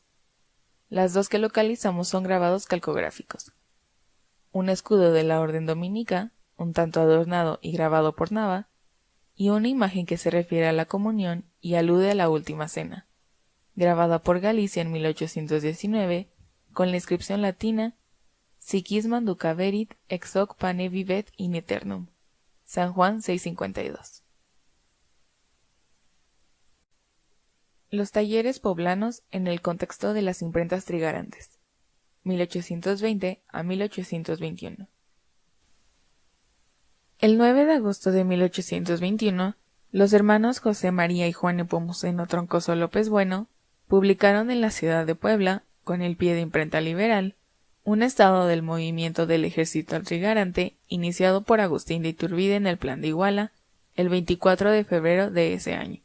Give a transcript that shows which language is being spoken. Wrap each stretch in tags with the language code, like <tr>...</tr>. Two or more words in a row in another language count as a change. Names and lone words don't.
<es>Las 2 que localizamos son grabados calcográficos. Un escudo de la Orden Dominica, un tanto adornado y grabado por Nava, y una imagen que se refiere a la comunión y alude a la Última Cena, grabada por Galicia en 1819, con la inscripción latina</es> <la>Siquis manducaverit ex hoc pane vivet in aeternum,</la> <es>San Juan 652. Los talleres poblanos en el contexto de las imprentas trigarantes, 1820 a 1821. El 9 de agosto de 1821, los hermanos José María y Juan Nepomuceno Troncoso López Bueno publicaron en la ciudad de Puebla, con el pie de imprenta liberal, un estado del movimiento del ejército trigarante iniciado por Agustín de Iturbide en el Plan de Iguala el 24 de febrero de ese año.</es>